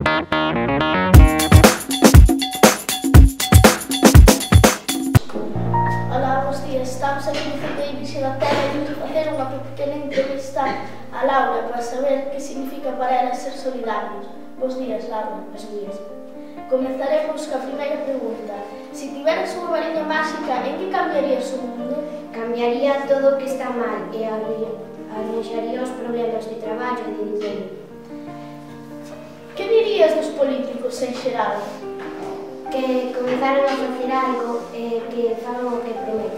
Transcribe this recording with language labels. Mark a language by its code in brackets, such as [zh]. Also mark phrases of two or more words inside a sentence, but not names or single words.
[pt] Olá, bons dias. Estamos aqui no Centro de Igreja da Terra e vamos fazer uma pequena entrevista à Laura para saber o que significa para ela ser solidários. Bons dias, Laura. Bons dias. Comenzaremos com a primeira pergunta. Se tiveras uma varinha mágica, em que cambiarías o mundo? [gl] Cambiaría todo o que está mal e arranxaría os problemas de traballo e de dinheiro. Que dirías dos políticos en xeral? Que comenzaron a facer algo e que fagan o que prometen.